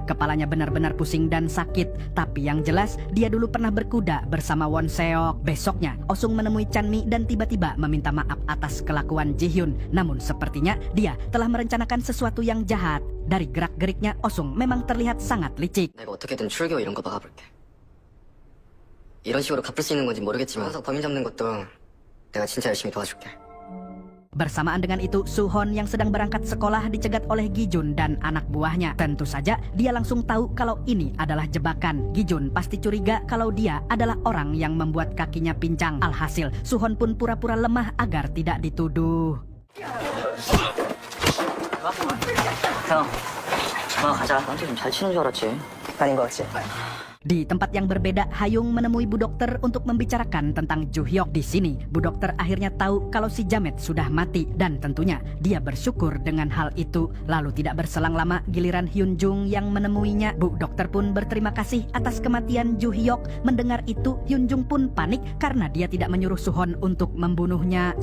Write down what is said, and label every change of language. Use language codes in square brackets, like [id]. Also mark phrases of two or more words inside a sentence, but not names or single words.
[id] Kepalanya benar-benar pusing dan sakit. Tapi yang jelas, dia dulu pernah berkuda bersama Won Seok. Besoknya, Osung menemui Chanmi dan tiba-tiba meminta maaf atas kelakuan Ji Hyun. Namun sepertinya dia telah merencanakan sesuatu yang jahat. Dari gerak-geriknya, Osung memang terlihat sangat licik. [ko] 내가 어떻게든 출교 이런 거 막아볼게. 이런 식으로 갚을 수 있는 건지 모르겠지만 범인 잡는 것도 내가 진짜 열심히 도와줄게. [id] Bersamaan dengan itu, Suhon yang sedang berangkat sekolah dicegat oleh Gi-jun dan anak buahnya. Tentu saja dia langsung tahu kalau ini adalah jebakan. Gi-jun pasti curiga kalau dia adalah orang yang membuat kakinya pincang. Alhasil, Suhon pun pura-pura lemah agar tidak dituduh. [ko] 형, 가자. 나한테 좀 잘 치는 줄 알았지. 아닌 거 같지? [id] Di tempat yang berbeda, Hayung menemui Bu Dokter untuk membicarakan tentang Ju Hyuk. Di sini, Bu Dokter akhirnya tahu kalau si Jamet sudah mati, dan tentunya dia bersyukur dengan hal itu. Lalu tidak berselang lama, giliran Hyunjung yang menemuinya. Bu Dokter pun berterima kasih atas kematian Ju Hyuk. Mendengar itu, Hyunjung pun panik karena dia tidak menyuruh Suhon untuk membunuhnya.